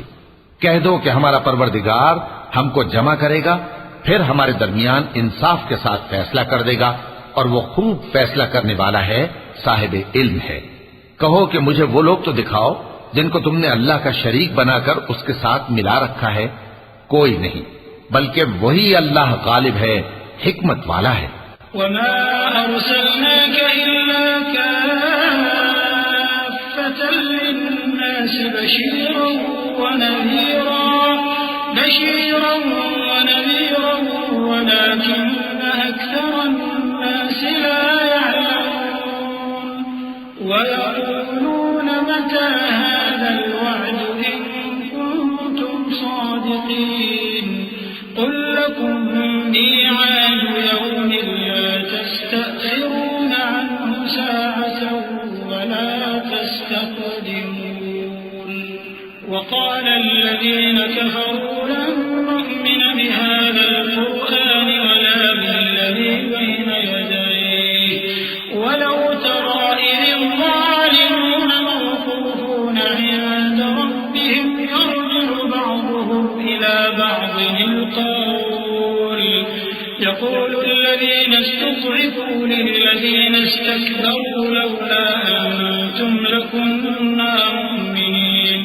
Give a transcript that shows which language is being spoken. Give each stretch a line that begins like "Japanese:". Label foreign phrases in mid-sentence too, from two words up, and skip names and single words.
Urdu: کہہ دو کہ ہمارا پروردگار ہمکو جمع کرے گا، پھر ہمارے درمیان انصاف کے ساتھ فیصلہ کر دے گا، اور وہ خوب فیصلہ کرنے والا ہے، صاحب علم ہے. کہو کہ مجھے وہ لوگ تو دکھاؤ جنکو تمنے اللہ کا شریک بناکر اسکے ساتھ ملا رکھا ہے. کوئی نہیں، بلکہ وہی اللہ غالب ہے، حکمت والا ہے.
Arabic: وما أرسلناك إلا كافة للناس بشيرا ونذيرا ولكن أكثر الناس لا يعلمون ويقولون متى هذا الوعد إن كنتم صادقين. قل لكم ميعاد يوم لا تستأخرون عنه ساعة ولا تستقدمون. وقال الذين كفروا لن نؤمن بهذا القرآن ولا بالذي بين يديه ولو ترى إذ الظالمون موقوفون عند ربهم يرجع بعضهم إلى بعض القول يقول الذين استضعفوا للذين استكبروا لولا أنتم لكنا مؤمنين।